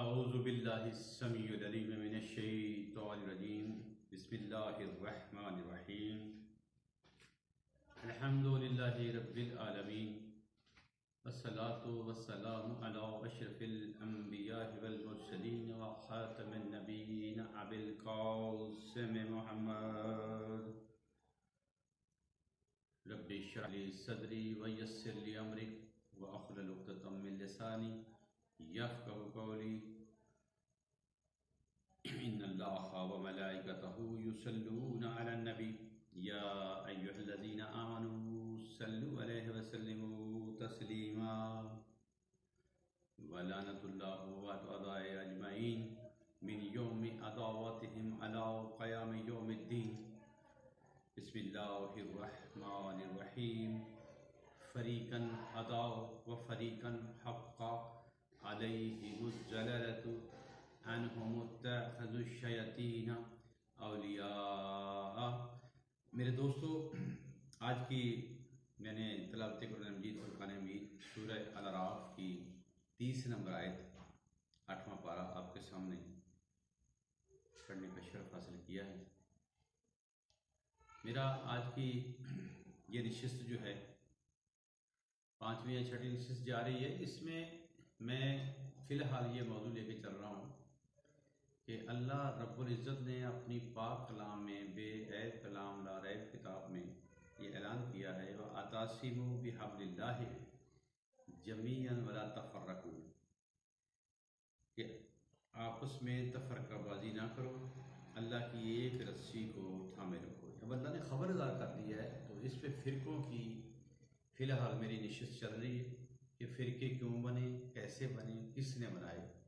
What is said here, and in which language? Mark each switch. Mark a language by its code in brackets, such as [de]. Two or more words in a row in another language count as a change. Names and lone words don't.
[ar] أعوذ بالله السميع العليم من الشيطان الرجيم بسم الله الرحمن الرحيم الحمد لله رب العالمين والصلاة والسلام على أشرف الأنبياء والمرسلين وخاتم النبيين أبي القاسم محمد رب اشرح لي صدري ويسر لي أمري واحلل عقدة من لساني يفقهوا قولي إن الله وملائكته يصلون على النبي يا أيها الذين آمنوا صلوا عليه وسلموا تسليما ولعنة الله وأعدائهم أجمعين من يوم عداوتهم إلى قيام يوم الدين بسم الله الرحمن الرحيم فريقا هدى وفريقا حق عليهم الضلالة إنهم اتخذوا الشياطين أولياء. [ur] میرے دوستو، آج کی میں نے تلاوت قرآن مجید فرقان حمید سورہ الاعراف کی 30 نمبر آیت 8واں پارہ آپ کے سامنے پڑھنے کا شرف حاصل کیا ہے. میرا آج کی یہ نشست جو ہے 5ویں یا 6ویں نشست جا رہی ہے. اس میں میں فی الحال یہ موضوع لے کے چل رہا ہوں کہ اللہ رب العزت نے اپنی پاک کلام میں بے عیب کلام لا ریب کتاب میں یہ اعلان کیا ہے [ar] واعتصموا بحبل الله جميعا ولا تفرقوا, [ur] کہ آپس میں تفرقہ بازی نہ کرو، اللہ کی ایک رسی کو تھامے رکھو. اب اللہ نے خبردار کر دیا ہے، تو اس پہ فرقوں کی فی الحال میری نشست چل رہی ہے کہ فرقے کیوں بنے، کیسے بنے، کس نے بنائے.